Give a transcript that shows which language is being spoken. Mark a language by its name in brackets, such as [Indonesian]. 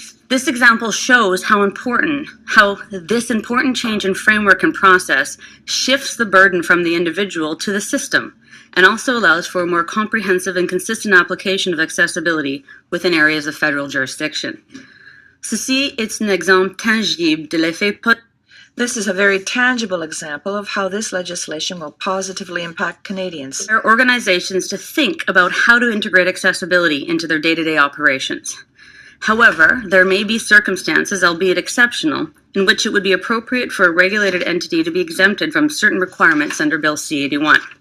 [English] This example shows how this important change in framework and process shifts the burden from the individual to the system and also allows for a more comprehensive and consistent application of accessibility within areas of federal jurisdiction. [French] Ceci est un exemple tangible de l'effet. [English] This is a very tangible example of how this legislation will positively impact Canadians. There are organizations to think about how to integrate accessibility into their day-to-day operations. However, there may be circumstances, albeit exceptional, in which it would be appropriate for a regulated entity to be exempted from certain requirements under Bill C-81.